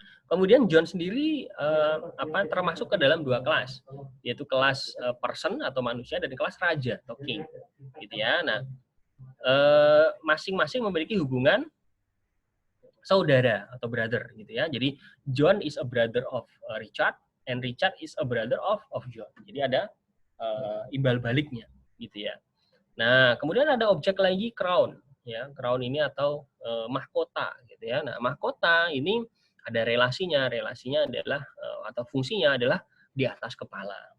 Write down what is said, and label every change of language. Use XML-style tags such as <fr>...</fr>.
<id>Kemudian John sendiri termasuk ke dalam dua kelas, yaitu kelas person atau manusia dan kelas raja atau king, gitu ya. Nah, masing-masing memiliki hubungan saudara atau brother, gitu ya. Jadi</id> <en>John is a brother of Richard, and Richard is a brother of John.</en> <id>Jadi ada imbal baliknya, gitu ya. Nah, kemudian ada objek lagi crown, ya. Crown ini atau mahkota, gitu ya. Nah, mahkota ini ada relasinya adalah atau fungsinya adalah di atas kepala.</id>